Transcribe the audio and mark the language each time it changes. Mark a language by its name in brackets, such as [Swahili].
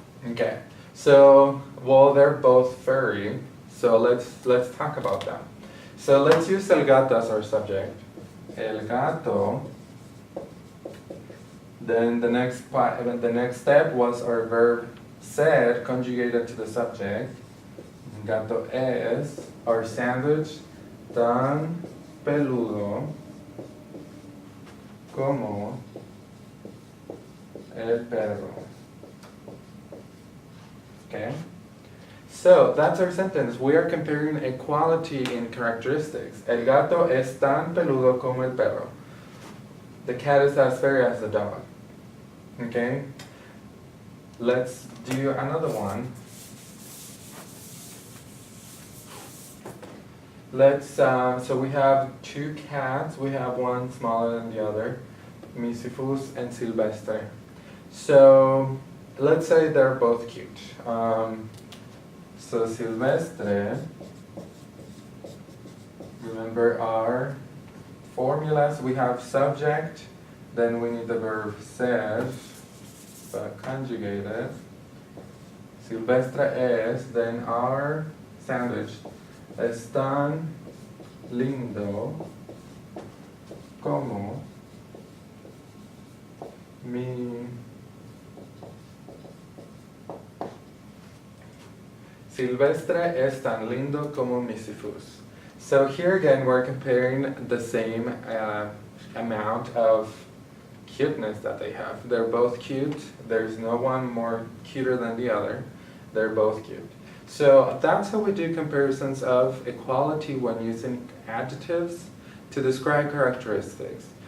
[English] Okay, so well they're both furry, so let's talk about that. So let's use el gato as our subject. El gato. Then the next step was our verb ser conjugated to the subject. [Spanish] Gato es [English] our sandwich [Spanish] tan peludo como el perro. [English] Okay? So that's our sentence. We are comparing equality in characteristics. [Spanish] El gato es tan peludo como el perro. [English] The cat is as furry as the dog. Okay? Let's do another one. So we have two cats. We have one smaller than the other, Misifus and Silvestre. So let's say they're both cute. So Silvestre, remember our formulas. We have subject, then we need the verb ser, but conjugated. Silvestre es, then our sandwich. [Spanish] Es tan lindo como mi Silvestre es tan lindo como Misifus. [English] So here again we're comparing the same amount of cuteness that they have. They're both cute. There's no one more cuter than the other. They're both cute. So that's how we do comparisons of equality when using adjectives to describe characteristics.